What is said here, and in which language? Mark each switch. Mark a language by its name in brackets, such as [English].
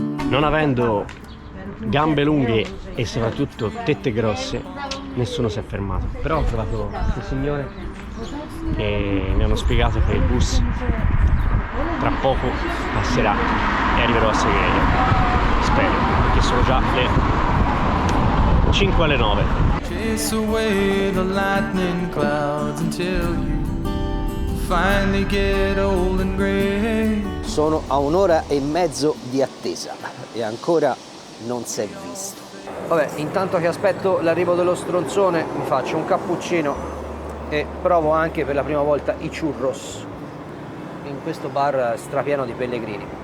[Italian] Non avendo gambe lunghe e soprattutto tette grosse, nessuno si è fermato. Però ho trovato questo signore e mi hanno spiegato che il bus tra poco passerà e arriverò a Segheiro. Spero, perché sono già le 5 alle 9. [English] Chase away the lightning clouds until you finally get old and gray. [Italian] Sono a 1 ora e mezzo di attesa e ancora non si è visto. Vabbè, intanto che aspetto l'arrivo dello stronzone mi faccio un cappuccino e provo anche per la prima volta i churros in questo bar strapieno di pellegrini.